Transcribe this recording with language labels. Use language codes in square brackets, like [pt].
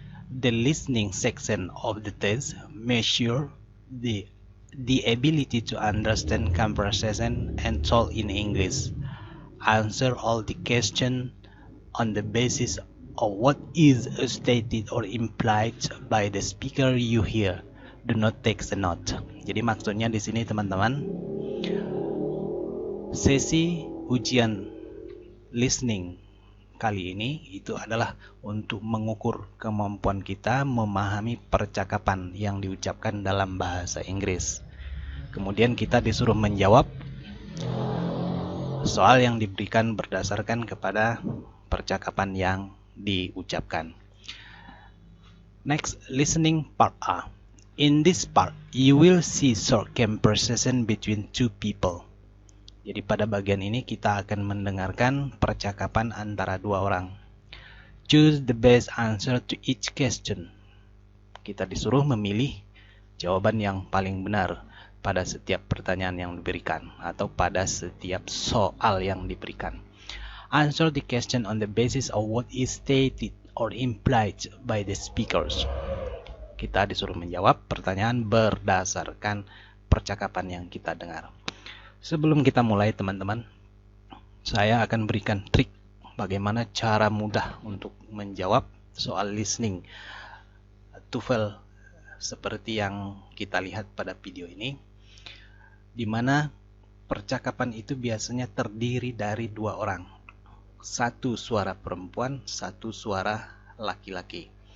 [en] The listening section of the test measure the ability to understand conversation and talk in English. Answer all the questions on the basis of what is stated or implied by the speaker you hear. Do not take a note. [id] Jadi maksudnya di sini teman-teman, sesi ujian listening kali ini itu adalah untuk mengukur kemampuan kita memahami percakapan yang diucapkan dalam bahasa Inggris. Kemudian kita disuruh menjawab soal yang diberikan berdasarkan kepada percakapan yang diucapkan. [en] Next, listening part A. In this part, you will see short conversation between two people. [id] Jadi pada bagian ini kita akan mendengarkan percakapan antara dua orang. [en] Choose the best answer to each question. [id] Kita disuruh memilih jawaban yang paling benar pada setiap pertanyaan yang diberikan atau pada setiap soal yang diberikan. [en] Answer the question on the basis of what is stated or implied by the speakers. [id] Kita disuruh menjawab pertanyaan berdasarkan percakapan yang kita dengar. Sebelum kita mulai teman-teman, saya akan berikan trik bagaimana cara mudah untuk menjawab soal listening TOEFL seperti yang kita lihat pada video ini, di mana percakapan itu biasanya terdiri dari dua orang, satu suara perempuan, satu suara laki-laki.